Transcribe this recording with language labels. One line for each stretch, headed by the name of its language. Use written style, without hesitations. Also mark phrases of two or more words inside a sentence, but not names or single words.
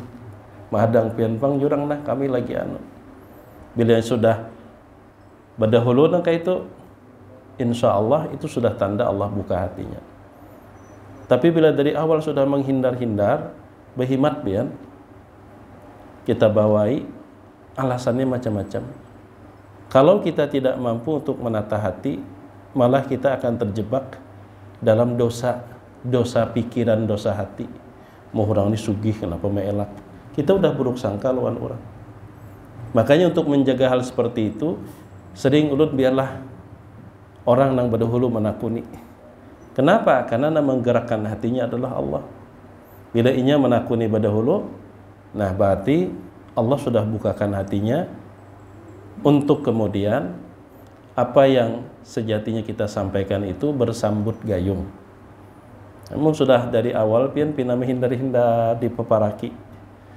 Banjar: Mahadang pian pang jurang nah kami lagi anu. Bila sudah berdahulu nang kayak itu,
Arabic: إن شاء الله
Banjar: itu sudah tanda Allah buka hatinya. Tapi bila dari awal sudah menghindar-hindar, behimat pian, kita bawai, alasannya macam-macam.
Indonesian: Kalau kita tidak mampu untuk menata hati, malah kita akan terjebak dalam dosa pikiran, dosa hati.
Banjar: Mau orang ini sugih, kenapa melak? Kita udah buruk sangka lawan orang. Makanya untuk menjaga hal seperti itu, sering ulun biarlah orang yang berdahulu menakuni.
Indonesian: Kenapa? Karena yang menggerakkan hatinya adalah Allah.
Banjar: Bila inya menakuni berdahulu, nah berarti Allah sudah bukakan hatinya untuk kemudian apa yang sejatinya kita sampaikan itu bersambut gayung. Namun sudah dari awal pian pina menghindar-hindar di peparaki.